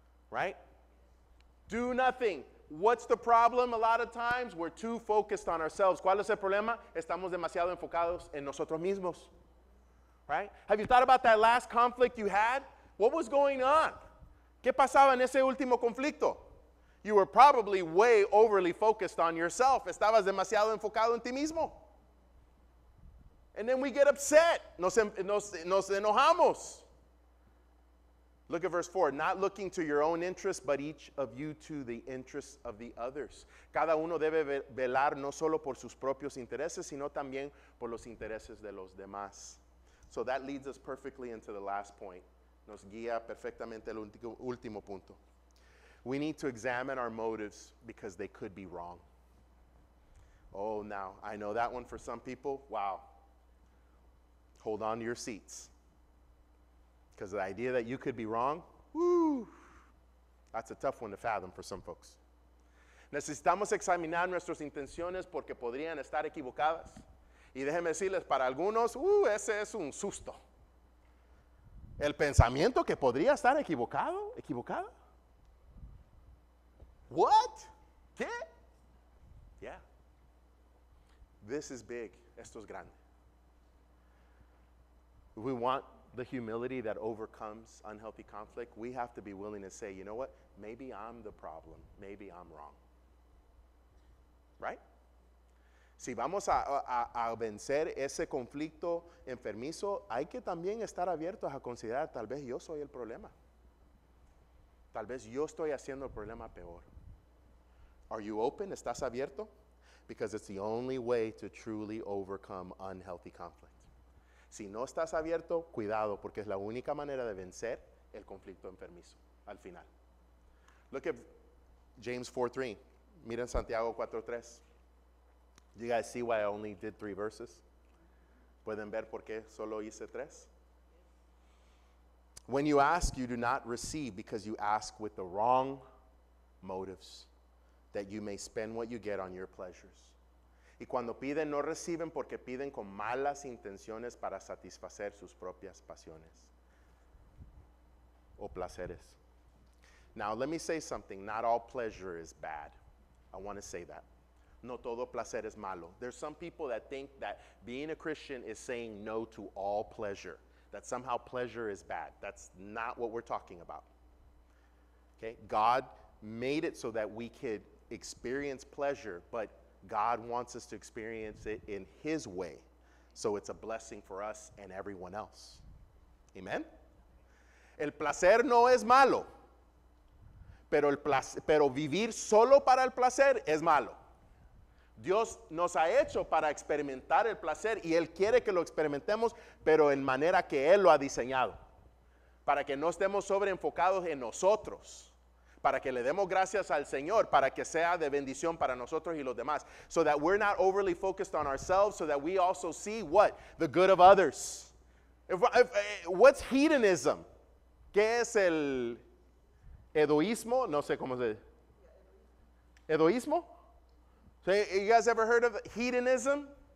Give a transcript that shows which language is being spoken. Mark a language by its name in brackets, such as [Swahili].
[English] Right? Do nothing. What's the problem? A lot of times we're too focused on ourselves. [Spanish] ¿Cuál es el problema? Estamos demasiado enfocados en nosotros mismos. [English] Right? Have you thought about that last conflict you had? What was going on? [Spanish] ¿Qué pasaba en ese último conflicto? [English] You were probably way overly focused on yourself. [Spanish] Estabas demasiado enfocado en ti mismo. [English] And then we get upset. [Spanish] Nos enojamos. [English] Look at verse 4. Not looking to your own interests, but each of you to the interests of the others. [Spanish] Cada uno debe velar no solo por sus propios intereses, sino también por los intereses de los demás. [English] So that leads us perfectly into the last point. [Spanish] Nos guía perfectamente el último punto. [English] We need to examine our motives because they could be wrong. Oh, now, I know that one for some people. Wow. Hold on to your seats. Because the idea that you could be wrong, woo, that's a tough one to fathom for some folks. [Spanish] Necesitamos examinar nuestras intenciones porque podrían estar equivocadas. Y déjenme decirles, para algunos, ese es un susto. El pensamiento que podría estar equivocada. [English] What? [Spanish] ¿Qué? [English] Yeah. This is big. [Spanish] Esto es grande. [English] We want the humility that overcomes unhealthy conflict. We have to be willing to say, you know what? Maybe I'm the problem. Maybe I'm wrong. Right? [Spanish] Si vamos a vencer ese conflicto enfermizo, hay que también estar abiertos a considerar, tal vez yo soy el problema. Tal vez yo estoy haciendo el problema peor. [English] Are you open? [Spanish] ¿Estás abierto? [English] Because it's the only way to truly overcome unhealthy conflict. [Spanish] Si no estás abierto, cuidado, porque es la única manera de vencer el conflicto enfermizo al final. [English] Look at James 4:3. [Spanish] Miren Santiago 4:3. [English] Do you guys see why I only did 3 verses? [Spanish] ¿Pueden ver por qué solo hice 3? [English] When you ask, you do not receive because you ask with the wrong motives, that you may spend what you get on your pleasures. [Spanish] Y cuando piden, no reciben porque piden con malas intenciones para satisfacer sus propias pasiones o placeres. [English] Now, let me say something. Not all pleasure is bad. I want to say that. [Spanish] No todo placer es malo. [English] There's some people that think that being a Christian is saying no to all pleasure, that somehow pleasure is bad. That's not what we're talking about. Okay? God made it so that we could experience pleasure, but God wants us to experience it in His way. So it's a blessing for us and everyone else. Amen? [Spanish] El placer no es malo, pero vivir solo para el placer es malo. Dios nos ha hecho para experimentar el placer y Él quiere que lo experimentemos, pero en manera que Él lo ha diseñado. Para que no estemos sobreenfocados en nosotros. Para que le demos gracias al Señor, para que sea de bendición para nosotros y los demás. [English] So that we're not overly focused on ourselves, so that we also see what? The good of others. What's hedonism? [Spanish] ¿Qué es el egoísmo? No sé cómo se dice. ¿Egoísmo? [English] So you guys ever heard of hedonism?